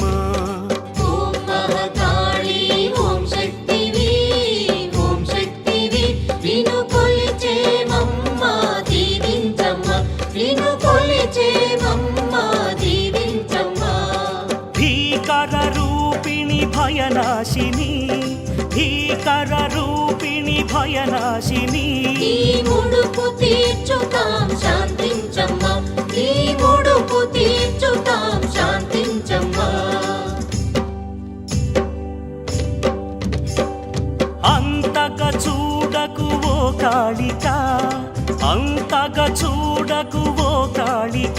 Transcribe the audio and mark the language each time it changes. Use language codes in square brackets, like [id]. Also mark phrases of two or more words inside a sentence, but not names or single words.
[te] ఓం మహాకాళి ఓం శక్తివి నిన్ను కొలిచేమమ్మ దీవించమ్మ నిన్ను కొలిచేమమ్మ దీవించమ్మ [sa] भीकर रूपिणी भयनाशिनी भीकर रूपिणी भयनाशिनी [te] ఈ ముడుపు తీర్చుతాం శాంతించమ్మా ఈ ముడుపు తీర్చుతాం శాంతించమ్మా అంతగా చూడకు ఓ కాళిక అంతగా చూడకు ఓ కాళిక